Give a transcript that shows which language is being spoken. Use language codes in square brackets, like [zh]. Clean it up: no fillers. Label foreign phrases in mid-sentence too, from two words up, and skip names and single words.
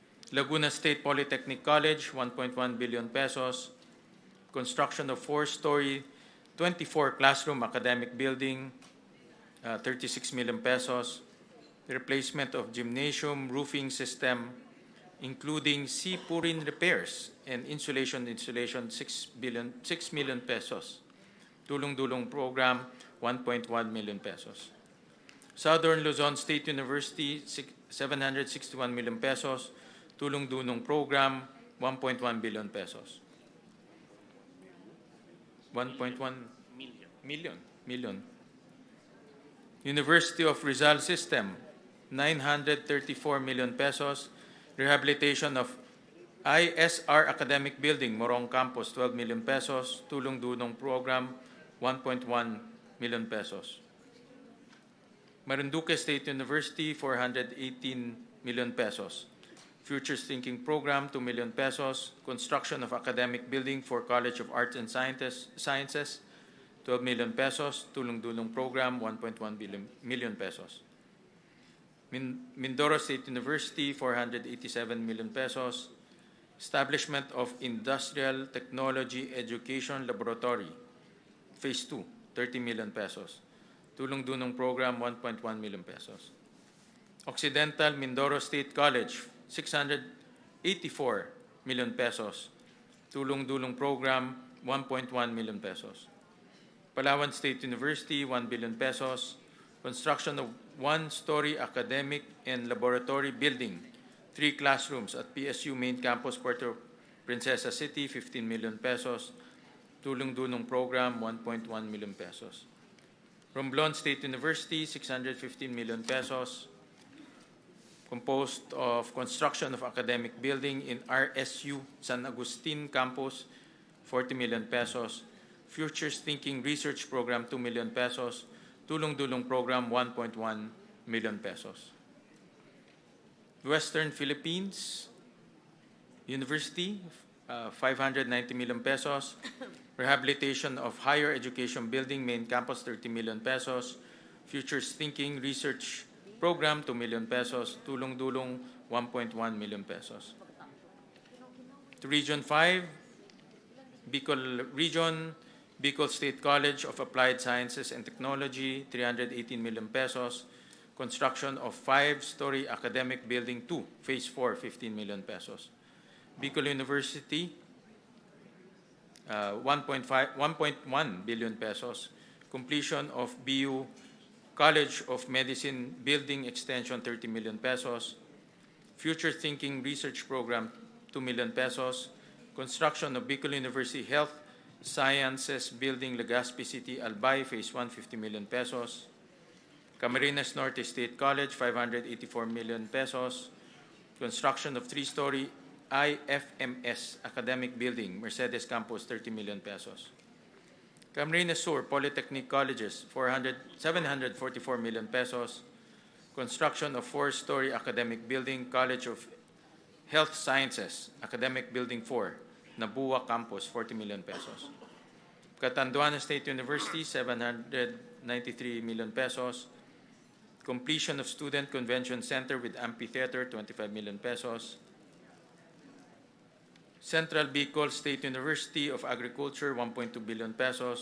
[en] Laguna State Polytechnic College, 1.1 billion pesos. Construction of 4-story, 24 classroom academic building, 36 million pesos. Replacement of gymnasium roofing system, including sea-purin repairs and insulation, 6 million pesos. Tulong Dunong program, 1.1 million pesos. Southern Luzon State University, 761 million pesos. Tulong Dunong program, 1.1 billion pesos. 1.1 million. University of Rizal System, 934 million pesos. Rehabilitation of ISR Academic Building, Morong Campus, 12 million pesos. Tulong Dunong program, 1.1 million pesos. Marinduque State University, 418 million pesos. Futures Thinking Program, 2 million pesos. Construction of academic building for College of Arts and Sciences, 12 million pesos. Tulong Dunong program, 1.1 million pesos. Mindoro State University, 487 million pesos. Establishment of Industrial Technology Education Laboratory, Phase 2, 30 million pesos. Tulong Dunong program, 1.1 million pesos. Occidental Mindoro State College, 684 million pesos. Tulong Dunong program, 1.1 million pesos. Palawan State University, 1 billion pesos. Construction of 1-story academic and laboratory building, 3 classrooms at PSU Main Campus, Puerto Princesa City, 15 million pesos. Tulong Dunong program, 1.1 million pesos. Romblon State University, 615 million pesos. Composed of construction of academic building in RSU San Agustin Campus, 40 million pesos. Futures Thinking Research Program, 2 million pesos. Tulong Dunong program, 1.1 million pesos. Western Philippines University, 590 million pesos. Rehabilitation of Higher Education Building, Main Campus, 30 million pesos. Futures Thinking Research Program, 2 million pesos. Tulong Dunong, 1.1 million pesos. To Region 5, Bicol Region, Bicol State College of Applied Sciences and Technology, 318 million pesos. Construction of 5-story academic building 2, Phase 4, 15 million pesos. Bicol University, 1.1 billion pesos. Completion of BU College of Medicine Building Extension, 30 million pesos. Future Thinking Research Program, 2 million pesos. Construction of Bicol University Health Sciences Building, Legazpi City, Albay, Phase 1, 50 million pesos. Camarines Norte State College, 584 million pesos. Construction of 3-story IFMS Academic Building, Mercedes Campus, 30 million pesos. Camarines Sur Polytechnic Colleges, 744 million pesos. Construction of 4-story academic building, College of Health Sciences, Academic Building 4, Nabua Campus, 40 million pesos. Catanduana State University, 793 million pesos. Completion of Student Convention Center with Amphitheater, 25 million pesos. Central Bicol State University of Agriculture, 1.2 billion pesos.